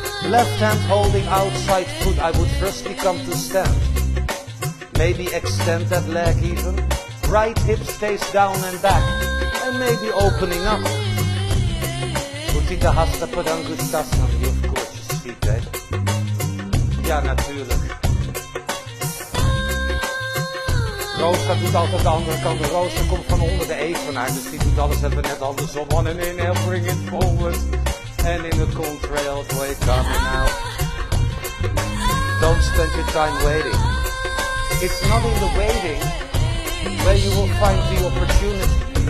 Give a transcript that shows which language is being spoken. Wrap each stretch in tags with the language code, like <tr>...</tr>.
<en>Left hand holding outside foot. I would firstly come to stand. Maybe extend that leg even. Right hip stays down and back. And maybe opening up. Uttita Hasta Padangustasana. You of course your feet, eh?</en> <nl>Ja, natuurlijk. Rosa doet altijd de andere kant. De Rosa komt van onder de evenaar, dus die doet alles even net andersom.</nl> <en>On an inhale, bring it forward. And in the contrailed way, coming out. Don't spend your time waiting. It's not in the waiting where you will find the opportunity.</en>